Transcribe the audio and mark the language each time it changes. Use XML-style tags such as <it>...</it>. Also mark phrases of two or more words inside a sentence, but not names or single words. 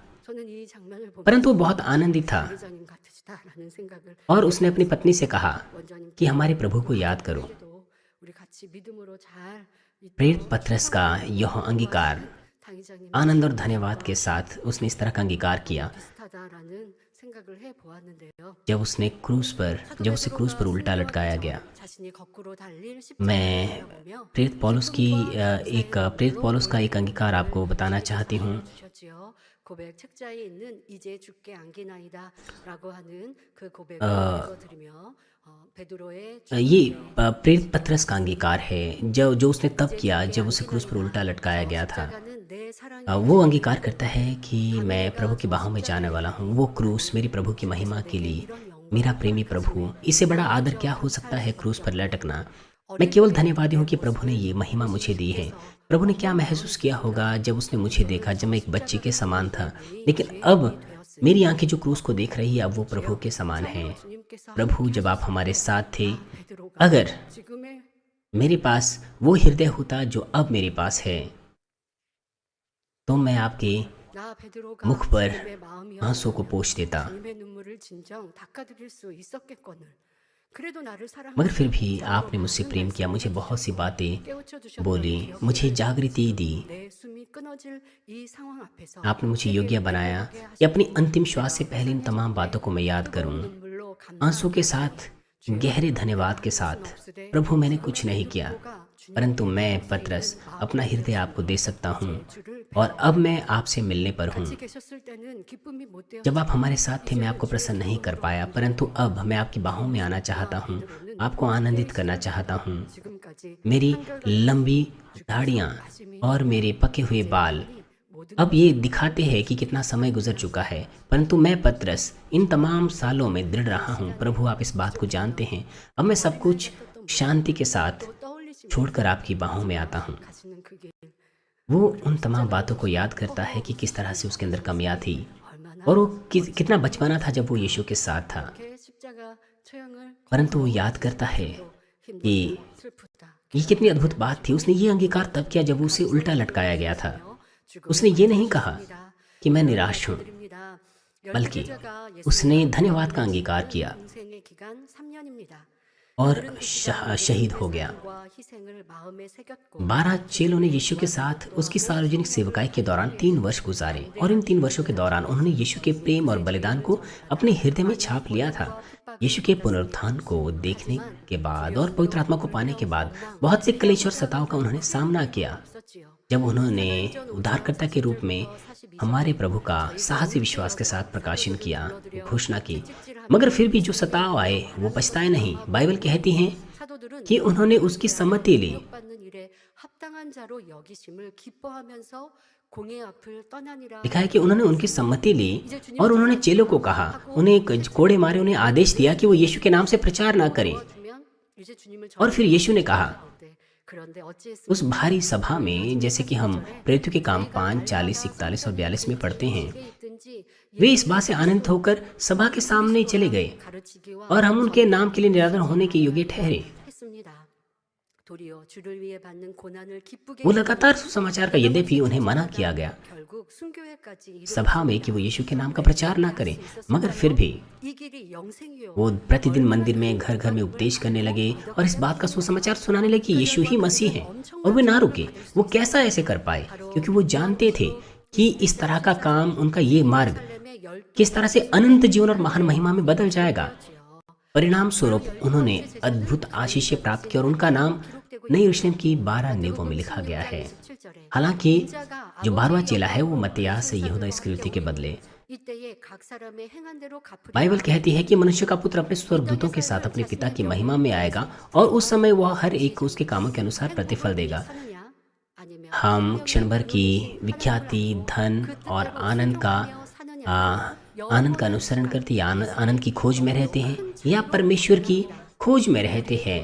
<hi>परंतु वो बहुत आनंदित था, और उसने अपनी पत्नी से कहा कि हमारे प्रभु को याद करो। प्रेरित पतरस का यह अंगीकार</hi> <ko>당의자님이</ko> <hi>आनंद और धन्यवाद के साथ उसने इस तरह का अंगीकार किया</hi> <ko>비슷하다라는 생각을 해 보았는데요.</ko> <hi>जब उसे क्रूस पर उल्टा लटकाया गया।</hi> <ko>자신이 거꾸로 달릴</ko> <hi>मैं</hi> <ko>십자가를 보며</ko> <hi>प्रेरित पौलुस का एक अंगीकार आपको बताना चाहती हूँ।</hi> <ko>주셨지요. 고백 책자에 있는 이제 죽게 안기나이다라고 하는 그 고백을 읽어드리며 베드로의</ko> <hi>ये प्रेरित पतरस का अंगीकार है जो उसने तब किया जब उसे क्रूस पर उल्टा लटकाया गया था।</hi> <ko>십자가는 내 사랑의</ko> <hi>वो अंगीकार करता है कि मैं प्रभु की बाहों में जाने वाला हूँ। वो क्रूस मेरी प्रभु की महिमा के लिए, मेरा प्रेमी प्रभु, इससे बड़ा आदर क्या हो सकता है क्रूस पर लटकना। मैं केवल धन्यवादी हूँ कि प्रभु ने ये महिमा मुझे दी है। प्रभु ने क्या महसूस किया होगा जब उसने मुझे देखा जब मैं एक बच्चे के समान था, लेकिन अब मेरी आंखें जो क्रूस को देख रही है अब वो प्रभु के समान हैं। प्रभु जब आप हमारे साथ थे, अगर</hi> <ko>지금의</ko> <hi>मेरे पास वो हृदय होता जो अब मेरे पास है, तो मैं आपके</hi> <ko>나 베드로가</ko> <hi>मुख पर</hi> <ko>주님의 마음이여</ko> <hi>आंसू को पोंछ देता।</hi> <ko>주님의 눈물을 진정 닦아드릴 수 있었겠거늘. 그래도 나를</ko> <hi>मगर फिर</hi> <ko>사랑하는</ko> <hi>भी आपने मुझसे प्रेम किया, मुझे बहुत सी बातें</hi> <ko>깨우쳐 주셨던</ko> <hi>बोली,</hi> <ko>기억을</ko> <hi>मुझे जागृति दी।</hi> <ko>내 숨이 끊어질 이 상황 앞에서</ko> <hi>आपने मुझे योग्य बनाया कि अपनी अंतिम श्वास से पहले इन तमाम बातों को मैं याद करूं।</hi> <ko>눈물로</ko> <hi>आंसू के साथ, गहरे धन्यवाद के साथ, प्रभु मैंने कुछ नहीं किया, परंतु मैं पतरस अपना हृदय आपको दे सकता हूँ और अब मैं आपसे मिलने पर हूँ।</hi> <ko>같이 계셨을 때는 기쁨이 못 되어</ko> <hi>जब आप हमारे साथ थे मैं आपको प्रसन्न नहीं कर पाया, परंतु अब मैं आपकी बाहों में आना चाहता हूँ, आपको आनंदित करना चाहता हूँ।</hi> <ko>지금까지</ko> <hi>मेरी लंबी दाढ़ियाँ और मेरे पके हुए बाल अब ये दिखाते हैं कि कितना समय गुजर चुका है, परंतु मैं पतरस इन तमाम सालों में दृढ़ रहा हूँ। प्रभु आप इस बात को जानते हैं। अब मैं सब कुछ शांति के साथ</hi> <ko>떠올리시며</ko> <hi>छोड़कर आपकी बाहों में आता हूँ।</hi> <ko>가시는 그 길</ko> <hi>वो उन तमाम बातों को याद करता है कि किस तरह से उसके अंदर कमियां थी</hi> <ko>얼마나</ko> <hi>और वो कितना बचपना था जब वो यीशु के साथ था,</hi> <ko>이렇게 십자가 처형을</ko> <hi>परंतु वो याद करता है</hi> <ko>힘들고</ko> <hi>कि</hi> <ko>슬프다.</ko> <hi>ये कितनी अद्भुत बात थी। उसने ये अंगीकार तब किया जब उसे उल्टा लटकाया गया था।</hi> <ko>죽음을</ko> <hi>उसने ये नहीं कहा</hi> <ko>받으십니다.</ko> <hi>कि मैं निराश हूँ,</hi> <ko>드립니다.</ko> <hi>बल्कि</hi> <ko>열두제자가</ko> <hi>उसने धन्यवाद का अंगीकार किया</hi> <ko>공생의 기간 3년입니다.</ko> <hi>और शहीद हो गया।</hi> <ko>희생을 마음에 새겼고</ko> <hi>12 चेलों ने यीशु के साथ उसकी सार्वजनिक सेवकाई के दौरान 3 वर्ष गुजारे और इन 3 वर्षों के दौरान उन्होंने यीशु के प्रेम और बलिदान को अपने हृदय में छाप लिया था। यीशु के पुनरुत्थान को देखने के बाद और पवित्र आत्मा को पाने के बाद बहुत से क्लेश और सताव का उन्होंने सामना किया।</hi> <ko>있었지요.</ko> <hi>जब उन्होंने उद्धारकर्ता के रूप में हमारे प्रभु का साहसी विश्वास के साथ प्रकाशन किया, घोषणा की, मगर फिर भी जो सताव आए वो पछताए नहीं। बाइबल कहती है</hi> <ko>사도들은</ko> <hi>कि उन्होंने उसकी सम्मति ली।</hi> <ko>받는 일에 합당한 자로 여기심을 기뻐하면서 공의 앞을 떠나니라.</ko> <hi>लिखा है कि उन्होंने उनकी सम्मति ली और उन्होंने चेलों को कहा, उन्हें कोड़े मारे, उन्हें आदेश दिया कि वो यीशु के नाम से प्रचार ना करें।</hi> <ko>도와주면 이제 주님을</ko> <hi>और फिर यीशु ने कहा</hi> <ko>네, 그런데 어찌했습니까?</ko> <hi>उस भारी सभा में, जैसे कि हम प्रेरितों के काम 5, 40, 41 और 42 में पढ़ते हैं,</hi> <ko>있든지</ko> <hi>वे इस बात से आनंदित होकर सभा के सामने चले गए</hi> <ko>가르치기와</ko> <hi>और हम उनके नाम के लिए निरादर होने के योग्य ठहरे।</hi> <ko>했습니다. 도리어 주를 위해 받는 고난을 기쁘게</ko> <hi>वो लगातार सुसमाचार का, यद्यपि उन्हें मना किया गया</hi> <ko>결국 순교회까지</ko> <hi>सभा में कि वो यीशु के नाम का प्रचार ना करें, मगर फिर भी</hi> <ko>이 길이 영생이요.</ko> <hi>वो प्रतिदिन मंदिर में घर घर में उपदेश करने लगे और इस बात का सुसमाचार सुनाने लगे कि यीशु ही मसीह है। और वे ना रुके। वो कैसा ऐसे कर पाए? क्योंकि वो जानते थे कि इस तरह का काम, उनका ये मार्ग</hi> <ko>예루살렘의 열</ko> <hi>किस तरह से अनंत जीवन और महान महिमा में बदल जाएगा। परिणाम स्वरूप उन्होंने अद्भुत आशीष प्राप्त की और उनका नाम नई यरूशलेम की 12 नेवों में लिखा गया है।</hi> <ko>17절에</ko> <hi>हालांकि जो 12वां चेला है वो मत्तियास से यहूदा इस्करियोती के बदले।</hi> <ko>이때에 각 사람의 행한 대로 갚으리라.</ko> <hi>बाइबल कहती है कि मनुष्य का पुत्र अपने स्वर्गदूतों के साथ अपने पिता की महिमा में आएगा और उस समय वह हर एक को उसके कामों के अनुसार प्रतिफल देगा।</hi> <ko>사느냐? 아니면</ko> <hi>हम क्षण भर की विख्याति, धन और आनंद का अनुसरण करते या आनंद की खोज में रहते हैं या परमेश्वर की खोज में रहते हैं।</hi>